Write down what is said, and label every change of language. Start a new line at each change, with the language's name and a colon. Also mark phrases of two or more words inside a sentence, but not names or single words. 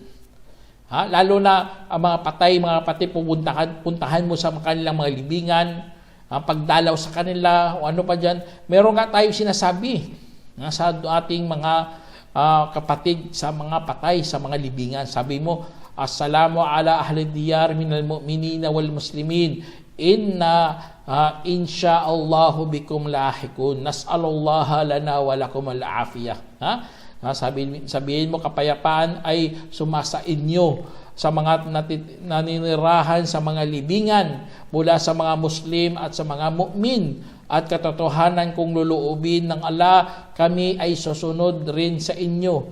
Filipino: Lalo na ang mga patay, mga kapatid, puntahan mo sa kanilang mga libingan, pagdalaw sa kanila, o ano pa dyan. Meron nga tayo sinasabi sa ating mga kapatid sa mga patay, sa mga libingan. Sabi mo,
Arabic: السلام على أهل الديار من المؤمنين والمسلمين. إن شاء الله بكم لاحقون. نسأل الله لنا ولكم العافية.
Filipino: Sabihin mo, kapayapaan ay sumasa inyo sa mga naninirahan sa mga libingan mula sa mga Muslim at sa mga mu'min, at katotohanan kung luluubin ng Allah, kami ay susunod rin sa inyo.